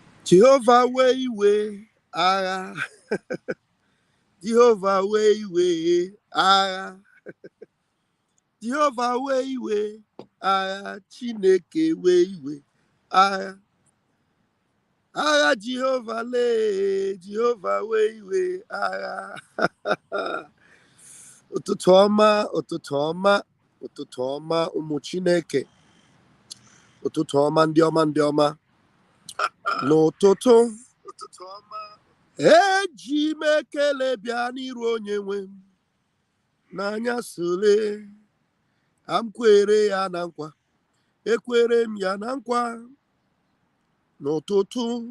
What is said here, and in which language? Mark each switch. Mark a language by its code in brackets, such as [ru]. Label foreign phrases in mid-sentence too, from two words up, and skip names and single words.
[en] Jehovah way, ah. Jehovah way, ah. Jehovah way, ah. Chineke way, ah. Ah, Jehovah Jehovah way, ah. [ig] Ututu Oma, ụmụ Chineke. Ụtụtụ ọma ndị ọma. N'ụtụtụ eji m ekele bịa n'iru onye nwe m n'anya sole am kwere ya na nkwa ekwere m ya na nkwa n'ụtụtụ